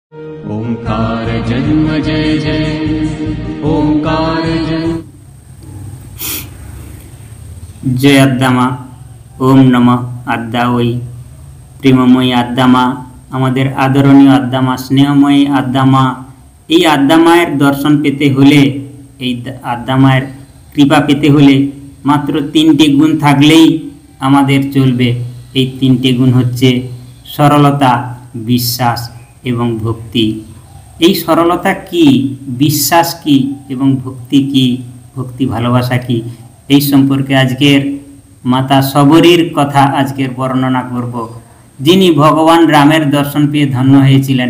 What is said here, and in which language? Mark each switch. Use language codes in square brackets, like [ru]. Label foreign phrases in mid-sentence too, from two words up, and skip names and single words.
[bn] ওংকার জন্ম জয় জয় ওংকার জয় আদ্দামা [sa] ओम नमः [bn] আদ্দাবই প্রেমময়ী আদ্দামা আমাদের আদরণীয় আদ্দামা স্নেহময়ী আদ্দামা এই আদ্দামায়ের দর্শন পেতে হলে এই আদ্দামায়ের কৃপা পেতে হলে মাত্র তিনটি গুণ থাকলেই আমাদের চলবে। এই তিনটি গুণ হচ্ছে সরলতা, বিশ্বাস এবং ভক্তি। এই সরলতা কি, বিশ্বাস কি এবং ভক্তি কি, ভক্তি ভালোবাসা কি, এই সম্পর্কে আজকের মাতা শবরীর কথা আজকের বর্ণনা করব, যিনি ভগবান রামের দর্শন পেয়ে ধন্য হয়েছিলেন।